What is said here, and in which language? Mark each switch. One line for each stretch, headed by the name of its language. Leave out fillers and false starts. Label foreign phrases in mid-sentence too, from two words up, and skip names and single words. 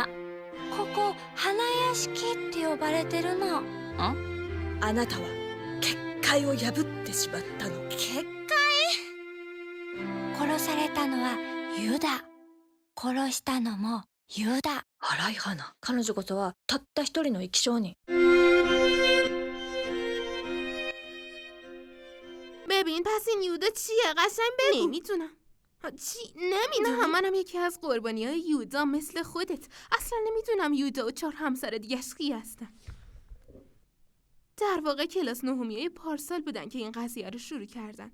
Japanese: ここ花屋敷って呼ばれてるの。あなたは結界を破ってしまったの。結界？殺されたのはユダ。殺したのもユダ。荒い花。彼女こそはたった一人の生き証人。
Persian: ببین پس این یودا چیه؟ قشنگ بگو. نمیدونم. چی؟ نمیدونم. منم یکی از قربانیای یودا مثل خودت. اصلا نمیدونم یودا و 4 همسر دیگه‌اش کی هستن. در واقع کلاس نهمیای پارسال بودن که این قضیه رو شروع کردن.